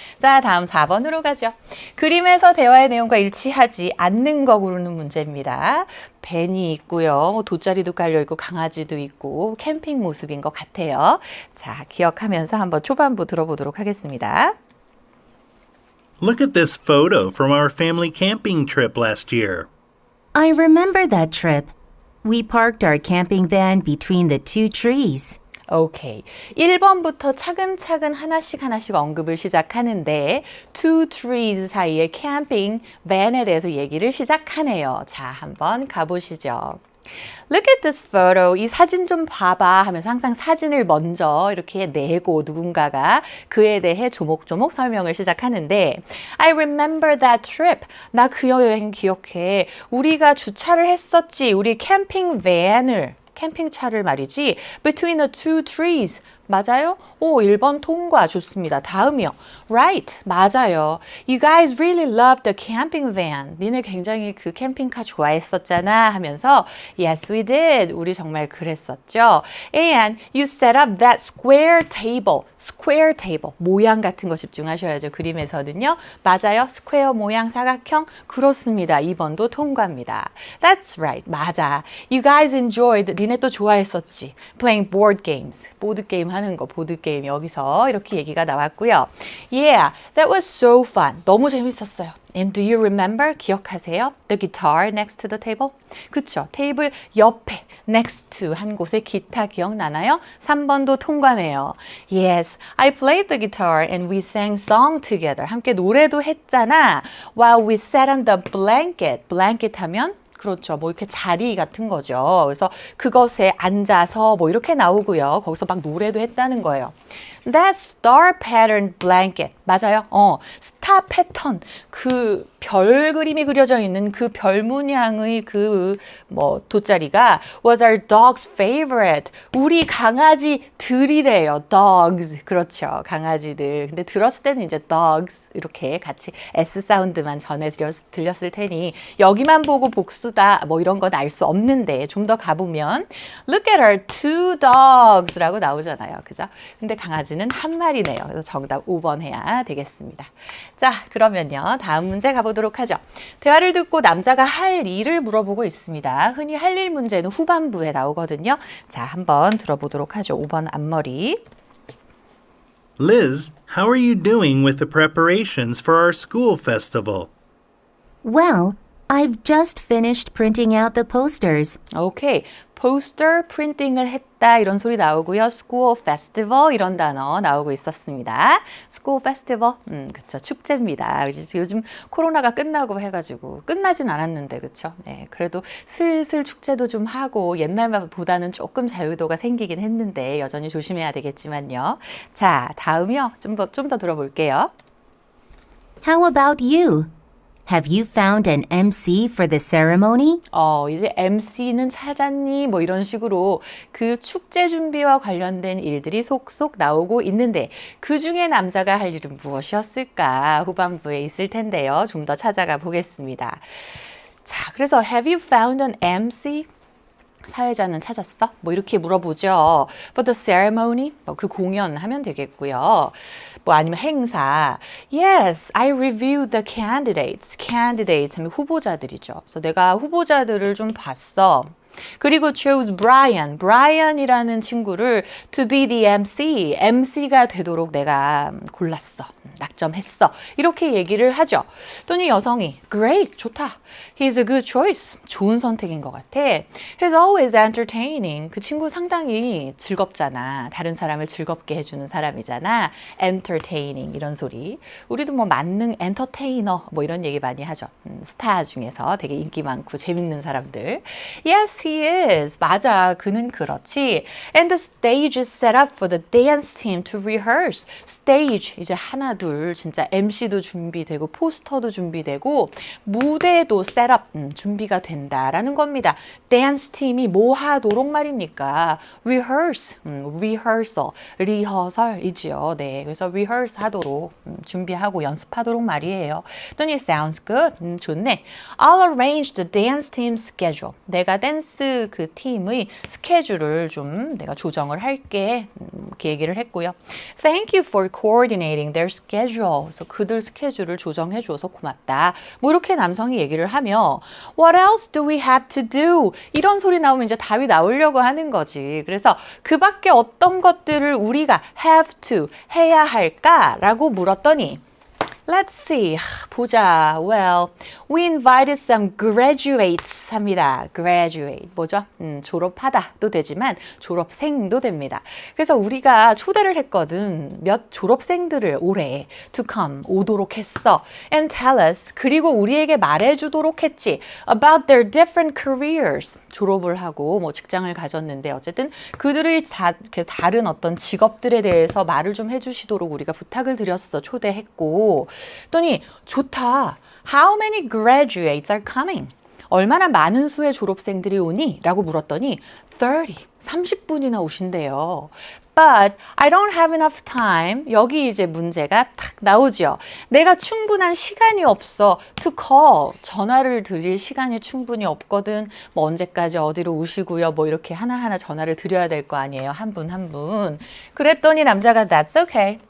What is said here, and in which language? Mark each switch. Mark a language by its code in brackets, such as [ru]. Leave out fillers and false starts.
[ko] 자, 다음 4번으로 가죠. 그림에서 대화의 내용과 일치하지 않는 거 고르는 문제입니다. 벤이 있고요. 돗자리도 깔려있고 강아지도 있고 캠핑 모습인 것 같아요. 자, 기억하면서 한번 초반부 들어보도록 하겠습니다. [en] Look at this photo from our family camping trip last year. I remember that trip. We parked our camping van between the two trees. [ko] 오케이. 1번부터 차근차근 하나씩 언급을 시작하는데 [en] two trees [ko] 사이의 캠핑 밴에 대해서 얘기를 시작하네요. 자, 한번 가보시죠. [en] Look at this photo. [ko] 이 사진 좀 봐봐 하면서 항상 사진을 먼저 이렇게 내고 누군가가 그에 대해 조목조목 설명을 시작하는데 [en] I remember that trip. [ko] 나 그 여행 기억해. 우리가 주차를 했었지. 우리 캠핑차를 말이지. [en] Between the two trees. [ko] 맞아요? 오, 1번 통과. 좋습니다. 다음이요. [en] Right. [ko] 맞아요. [en] You guys really loved the camping van. [ko] 니네 굉장히 그 캠핑카 좋아했었잖아 하면서 [en] Yes, we did. [ko] 우리 정말 그랬었죠. [en] And you set up that square table. square table. [ko] 모양 같은 거 집중하셔야죠. 그림에서는요. 맞아요. 스퀘어 모양 사각형. 그렇습니다. 2번도 통과입니다. [en] That's right. [ko] 맞아. [en] You guys enjoyed. [ko] 니네 또 좋아했었지. [en] Playing board games. [ko] 보드게임 하는 거. 보드게임 여기서 이렇게 얘기가 나왔고요. [en] Yeah, that was so fun. [ko] 너무 재밌었어요. [en] And do you remember? [ko] 기억하세요? [en] The guitar next to the table? [ko] 그쵸. 테이블 옆에 [en] next to [ko] 한 곳에 기타 기억나나요? 3번도 통과네요. [en] Yes, I played the guitar and we sang song together. [ko] 함께 노래도 했잖아. [en] While we sat on the blanket. [ko] blanket 하면 그렇죠. 뭐 이렇게 자리 같은 거죠. 그래서 그것에 앉아서 뭐 이렇게 나오고요. 거기서 막 노래도 했다는 거예요. [en] That star pattern blanket. [ko] 맞아요. 스타 패턴. 그 별 그림이 그려져 있는 그 별 문양의 그 뭐 돗자리가 [en] was our dog's favorite. [ko] 우리 강아지들이래요. dogs. 그렇죠. 강아지들. 근데 들었을 때는 이제 dogs 이렇게 같이 S 사운드만 전에 들렸을 테니 여기만 보고 복수다 뭐 이런 건 알 수 없는데 좀 더 가보면 [en] Look at our two dogs [ko] 라고 나오잖아요. 그죠? 근데 강아지는 한 마리네요. 그래서 정답 5번 해야 되겠습니다. 자, 그러면요. 다음 문제 가보도록 하죠. 대화를 듣고 남자가 할 일을 물어보고 있습니다. 흔히 할 일 문제는 후반부에 나오거든요. 자, 한번 들어보도록 하죠. 5번 앞머리. [en] Liz, how are you doing with the preparations for our school festival? Well, I've just finished printing out the posters. [ko] 오케이. 포스터 프린팅을 했다 이런 소리 나오고요. School Festival 이런 단어 나오고 있었습니다. School Festival, 그쵸. 축제입니다. 요즘 코로나가 끝나고 해가지고 끝나진 않았는데 그쵸. 네, 그래도 슬슬 축제도 좀 하고 옛날보다는 조금 자유도가 생기긴 했는데 여전히 조심해야 되겠지만요. 자, 다음이요. 좀 더 들어볼게요. [en] How about you? Have you found an MC for the ceremony? [ko] 이제 MC는 찾았니? 뭐 이런 식으로 그 축제 준비와 관련된 일들이 속속 나오고 있는데 그 중에 남자가 할 일은 무엇이었을까? 후반부에 있을 텐데요. 좀 더 찾아가 보겠습니다. 자, 그래서 [en] Have you found an MC? [ko] 사회자는 찾았어? 뭐 이렇게 물어보죠. [en] For the ceremony, [ko] 그 공연 하면 되겠고요. 뭐 아니면 행사. [en] Yes, I reviewed the candidates. [ko] candidates 하면 후보자들이죠. 그래서 내가 후보자들을 좀 봤어. 그리고 [en] chose Brian. [ko] Brian이라는 친구를 [en] to be the MC. [ko] MC가 되도록 내가 골랐어. 낙점했어. 이렇게 얘기를 하죠. 또는 여성이 Great, 좋다. [en] He's a good choice. [ko] 좋은 선택인 것 같아. [en] He's always entertaining. [ko] 그 친구 상당히 즐겁잖아. 다른 사람을 즐겁게 해주는 사람이잖아. Entertaining 이런 소리. 우리도 뭐 만능 엔터테이너 뭐 이런 얘기 많이 하죠. 스타 중에서 되게 인기 많고 재밌는 사람들. [en] Yes, he is. [ko] 맞아. 그는 그렇지. [en] And the stage is set up for the dance team to rehearse. [ko] Stage 이제 하나 둘 진짜 MC도 준비되고 포스터도 준비되고 무대도 셋업 준비가 된다라는 겁니다. 댄스 팀이 뭐 하도록 말입니까? rehearse, rehearsal, 리허설이지요. 네, 그래서 rehearse 하도록 준비하고 연습하도록 말이에요. 또는 [en] sounds good, [ko] 좋네. [en] I'll arrange the dance team schedule. [ko] 내가 댄스 그 팀의 스케줄을 좀 내가 조정을 할게. 이렇게 얘기를 했고요. [en] Thank you for coordinating their schedule. [ko] 그래서 그들 스케줄을 조정해 줘서 고맙다. 뭐 이렇게 남성이 얘기를 하며 [en] What else do we have to do? [ko] 이런 소리 나오면 이제 답이 나오려고 하는 거지. 그래서 그 밖에 어떤 것들을 우리가 have to 해야 할까라고 물었더니 [en] Let's see. [ko] 보자. [en] Well, we invited some graduates [ko] 합니다. graduate. 뭐죠? 졸업하다도 되지만 졸업생도 됩니다. 그래서 우리가 초대를 했거든. 몇 졸업생들을 올해 to come 오도록 했어. [en] And tell us. [ko] 그리고 우리에게 말해주도록 했지. [en] About their different careers. [ko] 졸업을 하고 뭐 직장을 가졌는데 어쨌든 그들의 다른 어떤 직업들에 대해서 말을 좀 해주시도록 우리가 부탁을 드렸어. 초대했고. 그랬더니 좋다. [en] How many graduates are coming? [ko] 얼마나 많은 수의 졸업생들이 오니? 라고 물었더니 30분이나 오신대요. [en] But I don't have enough time. [ko] 여기 이제 문제가 탁 나오죠. 내가 충분한 시간이 없어. [en] To call. [ko] 전화를 드릴 시간이 충분히 없거든. 뭐 언제까지 어디로 오시고요. 뭐 이렇게 하나하나 전화를 드려야 될 거 아니에요. 한 분 한 분. 그랬더니 남자가 [en] That's okay.